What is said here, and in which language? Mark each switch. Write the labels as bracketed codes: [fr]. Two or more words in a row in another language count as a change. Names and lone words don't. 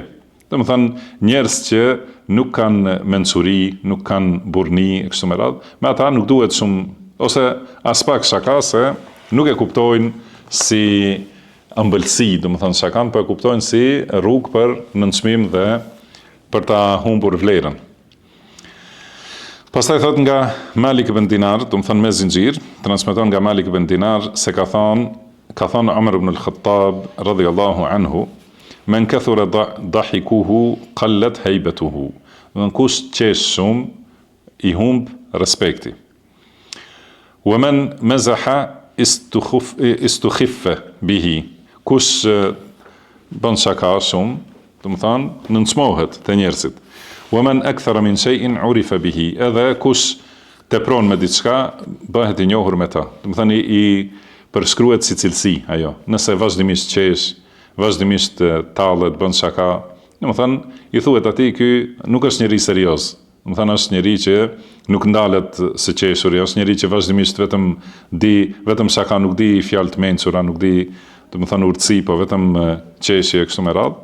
[sq] Do të thënë, njerëz që nuk kanë mençuri, nuk kanë burrni e kështu me radhë, me ata nuk duhet shumë, ose as pak shaka, se nuk e kuptojnë si ëmbëlsi, do të thënë shakan, po e kuptojnë si rrugë për nënçmim dhe për ta humbur vlerën. Pastaj thot nga Malik ibn Dinar, do të thënë me zinxhir, transmeton nga Malik ibn Dinar se ka thënë Umar ibn al-Khattab [ar] رضي الله عنه, من كثر ضحكه قلت هيبته. [sq] Do të kush qesh shumë i humb respekti. [ar] ومن مزح استخف به. [sq] Kush bën shaka shumë, do të thonë nënçmohet te njerëzit. [ar] ومن أكثر من شيء عرف به. [sq] Edhe kush tepron me diçka, bëhet i njohur me ta. Do të thonë i përshkruhet si cilësi ajo. Nëse vazhdimisht qesh, vazhdimisht tallet, bën shaka, do të thonë i thuhet atij ky nuk është njeri serioz. Do të thonë është njeri që nuk ndalet së qeshuri, është njeri që vazhdimisht vetëm shaka, nuk di fjalë të mençura, nuk di, do të thonë urtësi, po vetëm qeshje kështu me radhë.